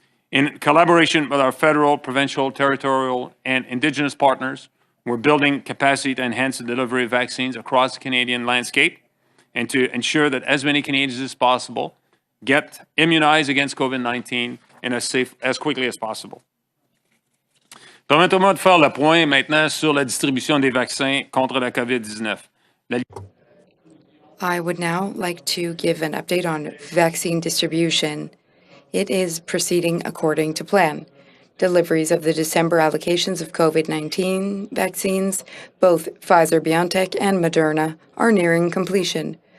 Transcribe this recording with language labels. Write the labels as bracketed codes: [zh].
[en] In collaboration with our federal, provincial, territorial, and Indigenous partners, we're building capacity to enhance the delivery of vaccines across the Canadian landscape and to ensure that as many Canadians as possible get immunized against COVID-19 and as quickly as possible. [fr] Permettez-moi de faire le point maintenant sur la distribution des vaccins contre la COVID-19. [en] I would now like to give an update on vaccine distribution. It is proceeding according to plan. Deliveries of the December allocations of COVID-19 vaccines, both Pfizer BioNTech and Moderna, are nearing completion.